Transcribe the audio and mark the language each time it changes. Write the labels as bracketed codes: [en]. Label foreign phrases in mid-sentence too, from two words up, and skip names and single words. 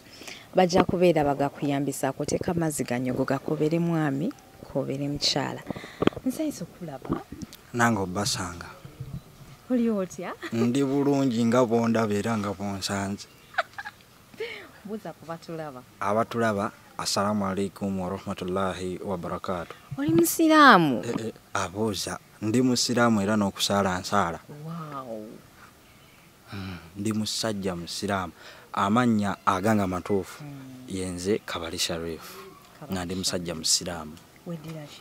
[lg] Bajja kubeera bagakuyambisaako, teeka amazzi ganyogo gakobere mwami, kobere mukyala. Nsanyusa okulaba. Nange obbasanga. Oli otya? Ndi bulungi nga bondaba era nga bonsanze. Buuza ku batulaba. Abatulaba, [ar] السلام عليكم ورحمة الله وبركاته. [lg] Oli musiraamu? Abuuza, ndi musiraamu era n'okusaala nsaala. Wow. Ndi musajja musiraamu. Amannya aganga matuufu yenze Kabali Sharif. Nga ndi musajja musiraamu. Weddira ki?